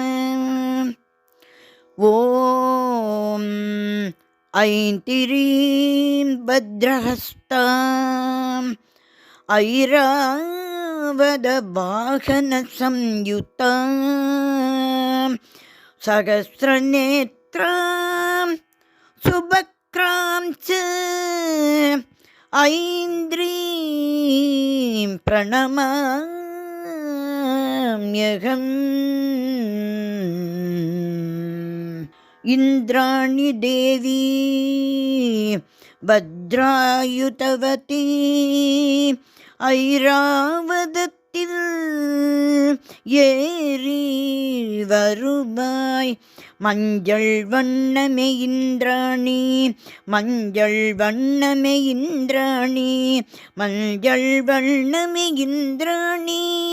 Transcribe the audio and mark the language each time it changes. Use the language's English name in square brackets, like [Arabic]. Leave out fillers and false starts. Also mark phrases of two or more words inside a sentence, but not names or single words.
[Sanskrit] ॐ ऐन्द्रीं वज्रहस्तां ऐरावत वाहन संयुताम् सहस्रनेत्रां सुभक्रां च ऐन्द्रीं प्रणमाम्यहम्। इन्द्राणि देवी वज्रायुधवती [Tamil] ஐராவதத்தில் ஏறி வருவாய் மஞ்சள் வண்ணமே இந்திராணி மஞ்சள் வண்ணமே இந்திராணி மஞ்சள் வண்ணமே இந்திராணி